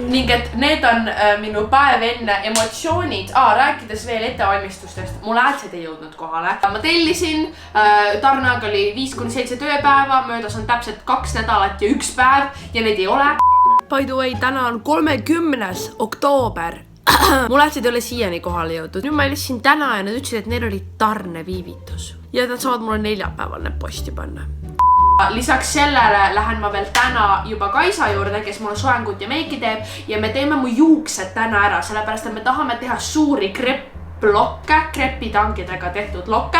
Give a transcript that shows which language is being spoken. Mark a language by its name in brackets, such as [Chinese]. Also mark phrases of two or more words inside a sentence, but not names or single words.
[Estonian] Ning et need on minu päev enne emotsioonid. Rääkides veel ettevalmistustest, mul äädsed ei jõudnud kohale. Ma tellisin, tarneaeg oli 5-7 tööpäeva, möödas on täpselt 2 nädalat ja 1 päev ja neid ei ole. [English] By the way, [Estonian] täna on 30. oktoober. Mul äädsed ei ole siiani kohale jõudnud. Nüüd ma helistasin täna ja nad ütlesid, et neil oli tarneviivitus. Ja nad saavad mulle 4 päeval need posti panna. Lisaks sellele lähen ma veel täna juba Kaisa juurde, kes mulle soengut ja meiki teeb ja me teeme mu juuksed täna ära, sellepärast et me tahame teha suuri krepitangidega tehtud lokke.